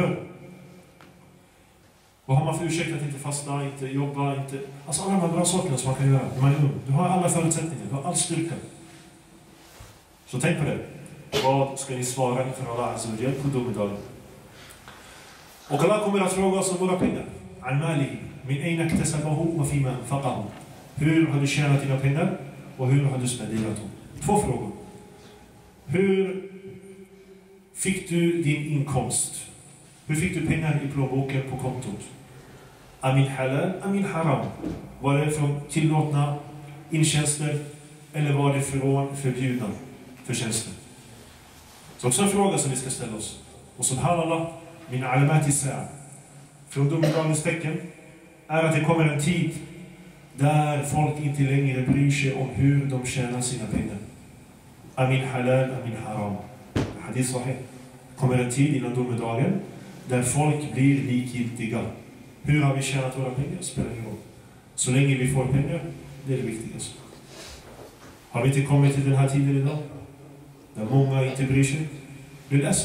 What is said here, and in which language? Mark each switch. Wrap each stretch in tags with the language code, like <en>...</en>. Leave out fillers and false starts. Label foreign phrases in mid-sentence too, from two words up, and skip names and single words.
<sv>Ajib. Eller hur? Vad har man för ursäkt att inte fasta, inte jobba, inte... Alltså alla de här bra sakerna som man kan göra när man är ung. Du har alla förutsättningar, du har all styrka. Så tänk på det. Vad ska ni svara inför Allah</sv> <ar>عز وجل</ar> <sv>på domedagen? Och Allah kommer att fråga oss om våra pengar.</sv> <ar>المال من أين اكتسبه وفيما أنفقه.</ar> <sv>Hur har du tjänat dina pengar och hur har du spenderat dem? 2 frågor. Hur fick du din inkomst? Hur fick du pengar i plånboken på kontot?</sv> <ar>أمن حلال أمن حرام.</ar> <sv>Var det från tillåtna intjänster eller var det från förbjudna förtjänster? Så också en fråga som vi ska ställa oss. Och subhanallah,</sv> <ar>من علامات الساعة.</ar> <sv>Från domedagens tecken är att det kommer en tid där folk inte längre bryr sig om hur de tjänar sina pengar.</sv> <ar>أمن حلال أمن حرام. حديث صحيح.</ar> <sv>Kommer en tid innan domedagen där folk blir likgiltiga. Hur har vi tjänat våra pengar? Spelar ingen roll. Så länge vi får pengar, det är det viktigaste. Har vi inte kommit till den här tiden idag? Där många inte bryr sig? Det är ledsen.</sv>